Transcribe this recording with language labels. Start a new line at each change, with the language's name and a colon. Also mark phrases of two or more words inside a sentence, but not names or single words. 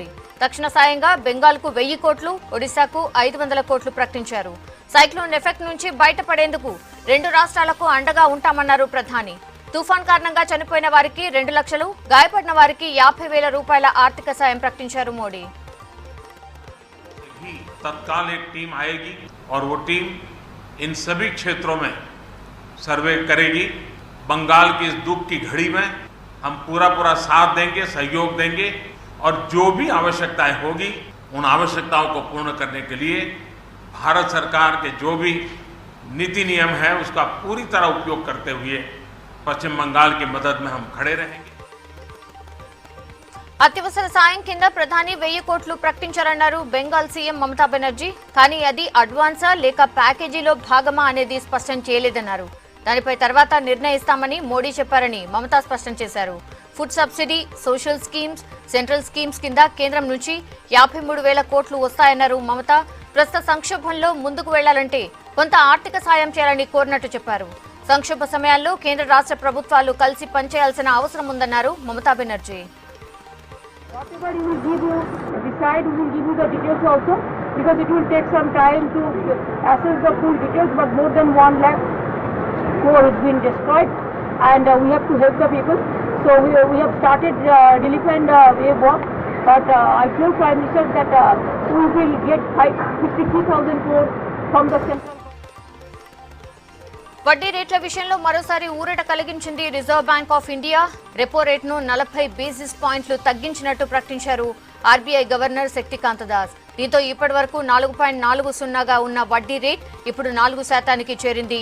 Telugu: తక్షణ సాయంగా బెంగాల్కు 1000 కోట్లు, ఒడిశాకు 500 కోట్లు ప్రకటించారు.
English: cyclone effect
Telugu: నుంచి బయటపడేందుకు 2 రాష్ట్రాలకు అండగా ఉంటామన్నారు ప్రధాని. తుఫాన్ కారణంగా చనిపోయిన వారికి 2 లక్షలు, గాయపడిన వారికి 50,000 రూపాయల ఆర్థిక సాయం ప్రకటించారు మోడీ.
Hindi: तत्काल एक टीम आएगी और वो टीम इन सभी क्षेत्रों में सर्वे करेगी. बंगाल की इस दुख की घड़ी में हम पूरा साथ देंगे, सहयोग देंगे और जो भी आवश्यकताएं होगी उन आवश्यकताओं को पूर्ण करने के लिए भारत सरकार के जो भी नीति नियम है उसका पूरी तरह उपयोग करते हुए पश्चिम बंगाल की मदद में हम खड़े रहेंगे.
Telugu: అత్యవసర సాయం కింద ప్రధాని 1000 కోట్లు ప్రకటించారన్నారు బెంగాల్ సీఎం మమతా బెనర్జీ. కానీ అది అడ్వాన్సా లేక ప్యాకేజీలో భాగమా అనేది స్పష్టం చేయలేదన్నారు. దానిపై తర్వాత నిర్ణయిస్తామని మోడీ చెప్పారని మమతా స్పష్టం చేశారు.
English: food subsidy, social schemes, central schemes
Telugu: కింద కేంద్రం నుంచి 53,000 కోట్లు వస్తాయన్నారు మమతా. ప్రస్తుత సంక్షోభంలో ముందుకు వెళ్లాలంటే కొంత ఆర్థిక సాయం చేయాలని కోరినట్టు చెప్పారు. సంక్షోభ సమయాల్లో కేంద్ర రాష్ట్ర ప్రభుత్వాలు కలిసి పనిచేయాల్సిన అవసరం ఉందన్నారు మమతా బెనర్జీ.
English: Whatever he will give you, decide, we will give you the details also, because it will take some time to assess the full details, but more than 1 lakh crore has been destroyed and we have to help the people. So we have started relief and wave off, but I told Prime Minister that we will get 53,000 crore from the central.
Telugu: వడ్డీ రేట్ల విషయంలో మరోసారి ఊరట కలిగించింది రిజర్వ్ బ్యాంక్ ఆఫ్ ఇండియా. రెపో రేట్ను 40
English: basis points
Telugu: తగ్గించినట్టు ప్రకటించారు ఆర్బీఐ గవర్నర్ శక్తికాంత దాస్. దీంతో ఇప్పటి వరకు 4.40గా ఉన్న వడ్డీ రేట్ ఇప్పుడు 4% చేరింది.